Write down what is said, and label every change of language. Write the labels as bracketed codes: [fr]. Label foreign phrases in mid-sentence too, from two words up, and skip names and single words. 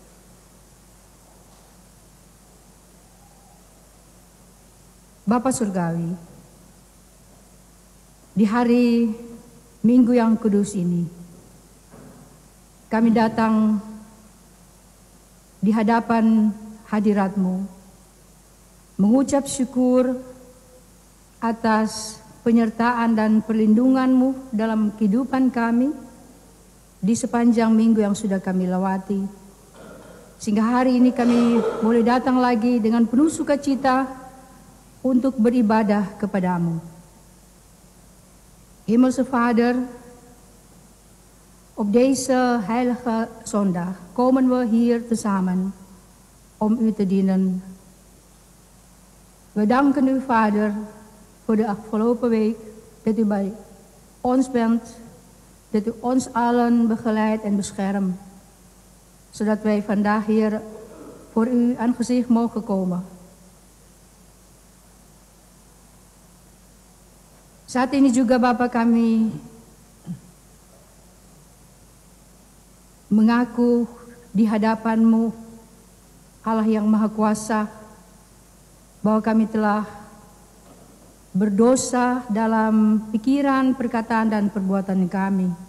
[id] Bapa Surgawi, di hari Minggu yang kudus ini, kami datang di hadapan hadirat-Mu, mengucap syukur atas penyertaan dan perlindungan-Mu dalam kehidupan kami di sepanjang minggu yang sudah kami lewati. Sehingga hari ini kami boleh datang lagi dengan penuh sukacita untuk beribadah kepadamu. [nl] Hemelse Vader, op deze heilige zondag komen we hier tezamen om u te dienen. We danken u, Vader, voor de afgelopen week dat u bij ons bent, dat u ons allen begeleidt en beschermt, zodat wij vandaag hier voor uw aangezicht mogen komen. [id] Saat ini juga Bapa, kami mengaku di hadapan-Mu, Allah yang Maha Kuasa, bahwa kami telah berdosa dalam pikiran, perkataan, dan perbuatan kami.